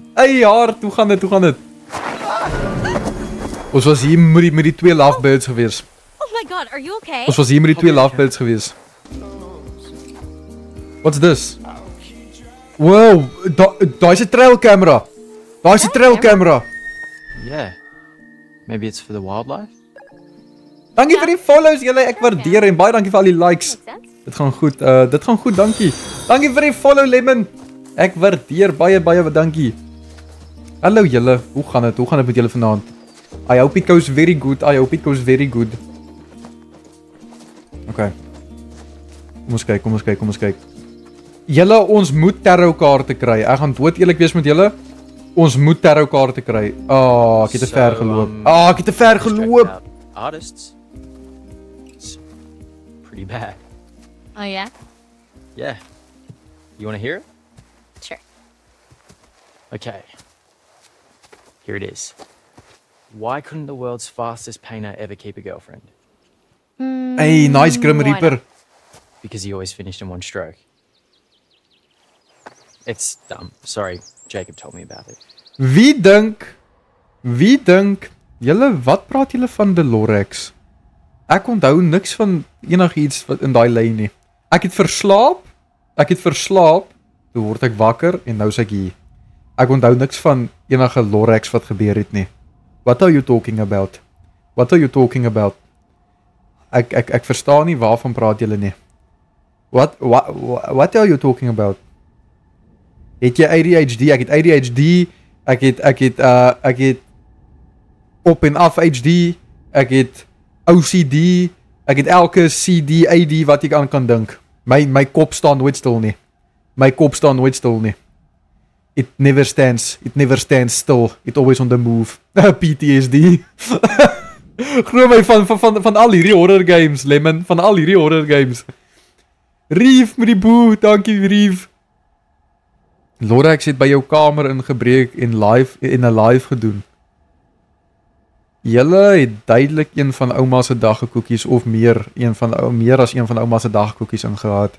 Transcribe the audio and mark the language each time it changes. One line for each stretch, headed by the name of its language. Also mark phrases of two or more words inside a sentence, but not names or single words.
Afrikaans: Hey hart, hoe gaan dit? Ons was hier met die twee lovebirds gewees.
English: Oh my god, are you okay? Ons was hier met die twee lovebirds gewees. What's this?
Afrikaans: Wow, daar is 'n
English: trail camera.
Afrikaans: Daar is 'n
English: trail camera. Yeah. Maybe it's for the wildlife?
Afrikaans: Dankie vir die follows julle, ek waardeer en baie dankie vir al die likes. Dit gaan goed, dankie. Dankie vir die follow Lemon. Ek waardeer baie dankie. Hallo julle, hoe gaan dit met julle vanaand?
English: I hope it goes very good. Okay.
Afrikaans: Kom ons kyk. Julle, ons moet tarot kaarte kry. Ek gaan dood eerlik wees met julle. Ons moet tarot kaarte kry. Ek het te ver geloop.
English: Artists. It's pretty bad. Oh yeah? Yeah. You want to hear it? Sure. Okay. Here it is. Why couldn't the world's fastest painter ever keep a girlfriend? Hey, nice Grim Reaper. Because he always finished in one stroke. It's dumb. Sorry, Jacob told me about it.
Afrikaans: Wie dink? Julle, wat praat julle van Delorex? Ek onthou niks van enigiets wat in daai lyn nie. Ek het verslaap, toe word ek wakker en nou is ek hier. Ek onthou niks van enige Lorex wat gebeur het nie.
English: What are you talking about?
Afrikaans: Ek verstaan nie waarvan praat julle nie.
English: What are you talking about?
Afrikaans: Het jy ADHD? Ek het ADHD. Ek het op en af HD. Ek het OCD. Ek het elke CD, AD wat ek aan kan dink. My kop staan nooit stil nie.
English: It never stands still. It always on the move. PTSD.
Afrikaans: Glo my van al hierdie
English: horror games,
Afrikaans: Lemon, van al hierdie
English: horror games.
Afrikaans: Reef met die boe, dankie Reef. Lorex het by jou kamer ingebreek en 'n live gedoen. Julle het duidelik een van ouma se dagkoekies of meer as een van ouma se dagkoekies ingehaat.